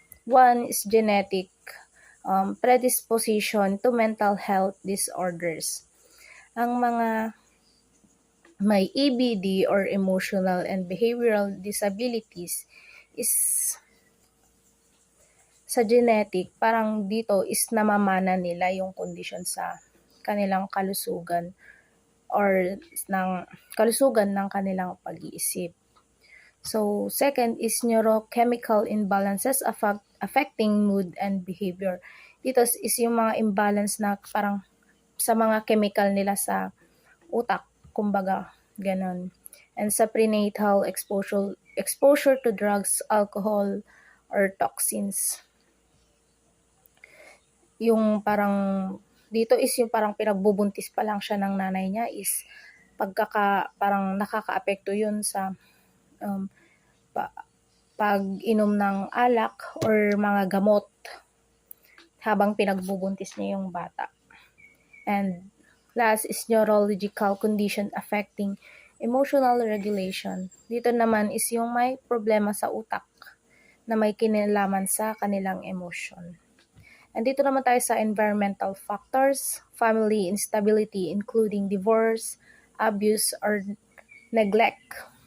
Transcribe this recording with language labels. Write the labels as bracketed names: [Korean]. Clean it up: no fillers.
[English] One is genetic predisposition to mental health disorders. [Filipino] Ang mga may EBD or emotional and behavioral disabilities is sa genetic, parang dito is namamana nila yung kondisyon sa kanilang kalusugan or ng kalusugan ng kanilang pag-iisip. [English] So, second is neurochemical imbalances affecting mood and behavior. [Filipino] Dito is yung mga imbalance na parang sa mga chemical nila sa utak, kumbaga, ganon. [English] And sa prenatal exposure to drugs, alcohol, or toxins. [Filipino] Yung parang, dito is yung parang pinagbubuntis pa lang siya ng nanay niya is parang nakakaapekto yun sa pag-inom ng alak or mga gamot habang pinagbubuntis niya yung bata. [English] And last is neurological condition affecting emotional regulation. [Filipino] Dito naman is yung may problema sa utak na may kinalaman sa kanilang emosyon. [English] And [Filipino] dito naman tayo sa [English] environmental factors, family instability including divorce, abuse, or neglect.